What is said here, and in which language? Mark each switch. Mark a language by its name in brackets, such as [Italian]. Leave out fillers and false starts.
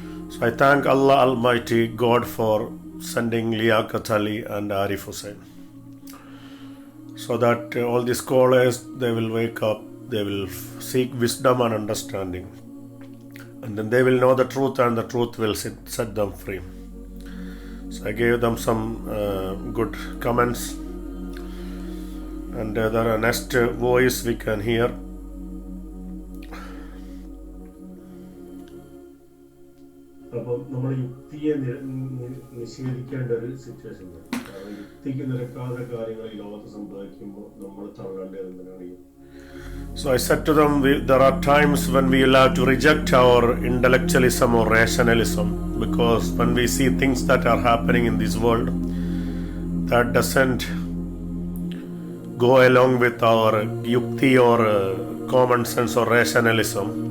[English] So I thank Allah Almighty God for sending Liyakkath and Arif Hussain, so that all the scholars, they will wake up, they will seek wisdom and understanding, and then they will know the truth, and the truth will set them free. So I gave them some good comments, and the next voice we can hear. [Malayalam] അപ്പം നമ്മൾ യുക്തിയെ നിഷേധിക്കേണ്ട ഒരു situation വരും. കാരണം യുക്തിക്ക് നിരക്കാത്ത കാര്യങ്ങൾ ഈ ലോകത്ത് സംഭവിക്കുമ്പോൾ നമ്മൾ തള്ളേണ്ടത് എന്തിനാണ്? [English] So I said to them, there are times when we will have to reject our intellectualism or rationalism, because when we see things that are happening in this world that doesn't go along with our yukti or common sense or rationalism.